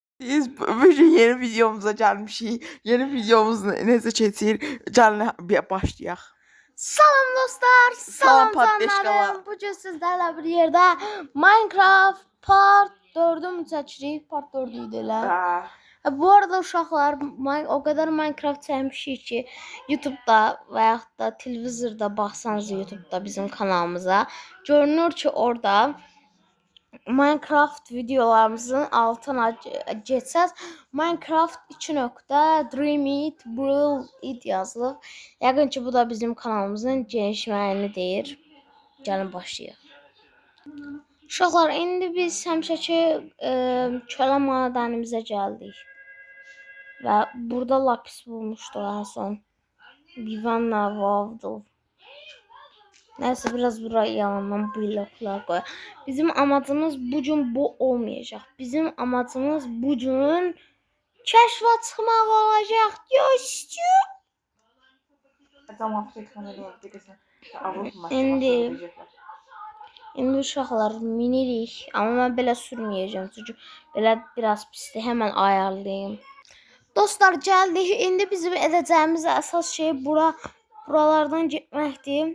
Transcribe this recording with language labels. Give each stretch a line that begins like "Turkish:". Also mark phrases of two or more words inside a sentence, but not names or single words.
Turkish: Biz bugün yeni videomuza gelmişik. Yeni videomuz
Azerbaijani: necə keçir? Gəlin bir başlayaq. Salam dostlar, Salam salam patdeşkalar. canlarım.
Turkish: Bugün sizlerle bir yerde
Azerbaijani: Minecraft Part 4'ü çəkirik. Part 4 idi elə. Bu arada uşaqlar
Turkish: o kadar
Azerbaijani: Minecraft çəkmişik ki, YouTube'da və yaxud da televizorda baxsanız YouTube'da bizim kanalımıza görünür ki, orada Minecraft videolarımızın altına geçsəz Minecraft 2.Dream It Brawl It yazılıb. Yəqin ki, bu da bizim kanalımızın genişləyəni deyir. Gəlin başlayaq. Uşaqlar, indi biz həmişəki kölə madənimizə gəldik.
Turkish: Və burada lapis bulmuşduq ən son. Vivanna Vavdıl. Neyse biraz buraya yalandan bloklar koy. Bizim amacımız bugün bu olmayacak. Bizim amacımız bugün keşfe çıkmak olacak.
Azerbaijani: Dostum. İndi uşaqlar minirik.
Turkish: Ama ben
Azerbaijani: belə sürməyəcəm. Çünki belə biraz pisdir. Hemen ayarlayayım. Dostlar gəldik. İndi bizim edəcəyimiz əsas şey buralardan getməkdir.